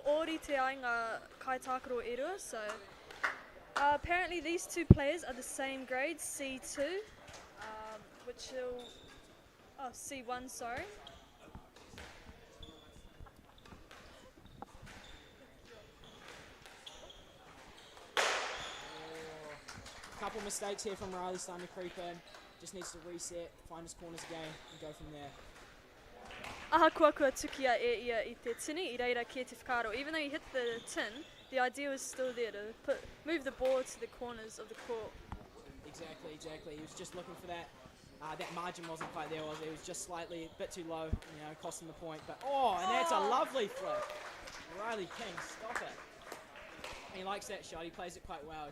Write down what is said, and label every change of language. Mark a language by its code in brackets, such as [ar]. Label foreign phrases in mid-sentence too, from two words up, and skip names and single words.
[mi] ori te ai ngā kaitākaro e rua, [en] so apparently these two players are the same grade, C2, which will, C1, sorry. Couple mistakes here from Riley, starting to creep in. Just needs to reset, find his corners again, and go from there. [mi] Aha kua tukia e ia I te tini, I reira ki te whakaro. [en] Even though you hit the tin, the idea was still there to move the ball to the corners of the court. Exactly. He was just looking for that. That margin wasn't quite there, was it? It was just slightly a bit too low, cost him the point. But and that's a lovely flick. Riley King, stop it. He likes that shot. He plays it quite well.